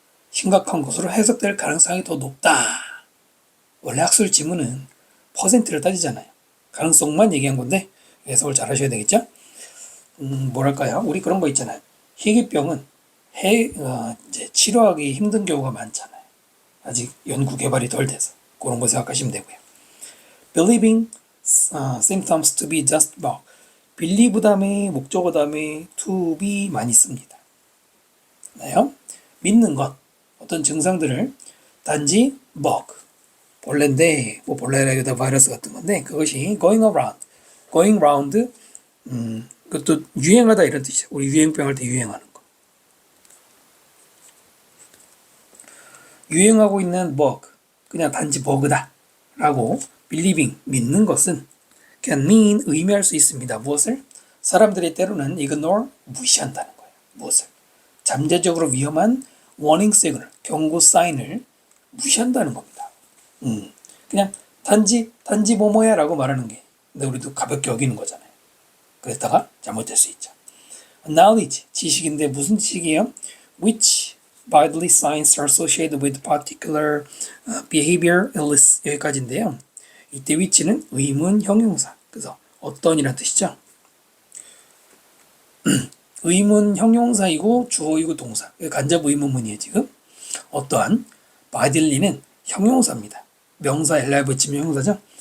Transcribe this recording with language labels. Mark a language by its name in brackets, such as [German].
[Korean] 심각한 것으로 해석될 가능성이 더 높다. 원래 학술 지문은 퍼센트를 따지잖아요. 가능성만 얘기한 건데 해석을 잘 하셔야 되겠죠? 뭐랄까요? 우리 그런 거 있잖아요. 희귀병은 이제 치료하기 힘든 경우가 많잖아요. 아직 연구 개발이 덜 돼서 그런 거 생각하시면 되고요. [English] Believing symptoms to be just bug. [Korean] believe 다음에 목적어 다음에 to be 많이 씁니다. 나요? 믿는 것, 어떤 증상들을 단지 bug, 벌레인데 뭐 벌레라기보다 바이러스 같은 건데 그것이 [English] going round, [Korean] 그것도 유행하다 이런 뜻이죠. 우리 유행병 할 때 유행하는 거. 유행하고 있는 bug, 그냥 단지 버그다 라고 believing, 믿는 것은 [English] can mean, [Korean] 의미할 수 있습니다. 무엇을? 사람들이 때로는 ignore, 무시한다는 거예요. 무엇을? 잠재적으로 위험한 warning signal, 경고 사인을 무시한다는 겁니다. 그냥 단지 뭐뭐야 라고 말하는 게 근데 우리도 가볍게 여기는 거잖아요. 그랬다가 잘못될 수 있죠. knowledge, 지식인데 무슨 지식이에요? [English] which bodily signs are associated with particular behavior illness 여기까지인데요. [Korean] 이때 which는 의문 형용사 그래서 어떤이란 뜻이죠. 의문 형용사이고 주어이고 동사 간접 의문문이에요 지금. 어떠한 bodyly는 형용사입니다. 명사 엘라에 붙이면 형용사죠.